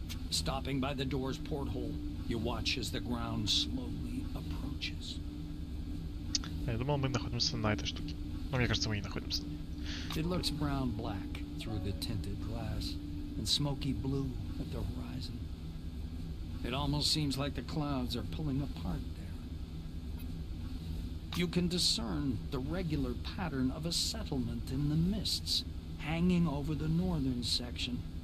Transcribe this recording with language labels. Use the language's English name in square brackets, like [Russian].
[English] Stopping by the door's porthole, you watch as the ground slowly approaches. [Russian] Я думал, мы находимся на этой штуке. Но мне кажется, мы не находимся. [English] It looks brown-black through the tinted glass and smoky blue at the horizon. It almost seems like the clouds are pulling apart there. You can discern the regular pattern of a settlement in the mists, hanging over the northern section.